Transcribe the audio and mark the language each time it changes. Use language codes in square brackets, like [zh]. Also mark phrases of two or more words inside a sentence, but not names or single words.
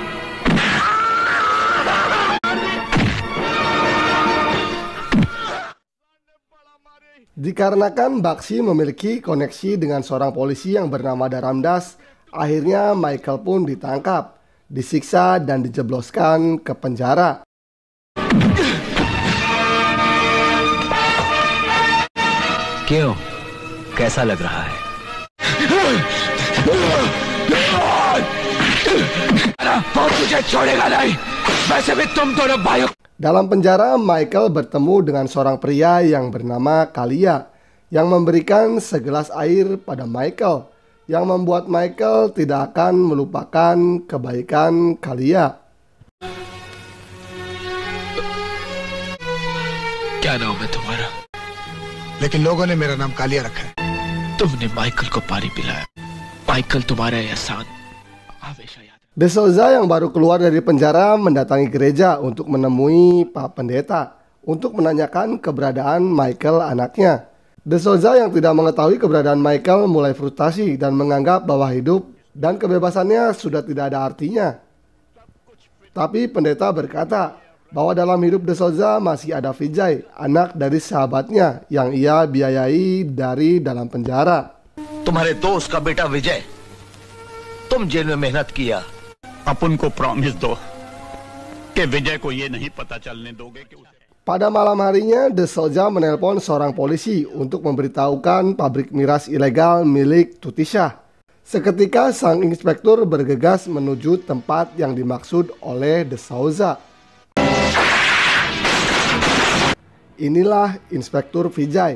[id] Dikarenakan Bakshi memiliki koneksi dengan seorang polisi yang bernama Dharamdas, akhirnya Michael pun ditangkap, disiksa dan dijebloskan ke penjara. [hi] क्यों? कैसा लग रहा है? [id] Dalam penjara, Michael bertemu dengan seorang pria yang bernama Kalia yang memberikan segelas air pada Michael, yang membuat Michael tidak akan melupakan kebaikan Kalia. [hi] क्या नाम है तुम्हारा? लेकिन लोगों ने मेरा नाम कालिया रखा है। तुमने माइकल को पानी पिलाया। माइकल तुम्हारा एहसान हमेशा याद। [id] De Souza yang baru keluar dari penjara mendatangi gereja untuk menemui Pak Pendeta untuk menanyakan keberadaan Michael anaknya. De Souza yang tidak mengetahui keberadaan Michael mulai frustasi dan menganggap bahwa hidup dan kebebasannya sudah tidak ada artinya. Tapi pendeta berkata bahwa dalam hidup De Souza masih ada Vijay, anak dari sahabatnya yang ia biayai dari dalam penjara. [hi] तुम्हारे दोस्त का बेटा विजय, तुम जेल में मेहनत किया। अपन को प्रॉमिस दो कि विजय को ये नहीं पता चलने दोगे कि उसे। [id] Pada malam harinya, De Souza menelpon seorang polisi untuk memberitahukan pabrik miras ilegal milik Tutisha. Seketika sang inspektur bergegas menuju tempat yang dimaksud oleh De Souza. Inilah Inspektur Vijay.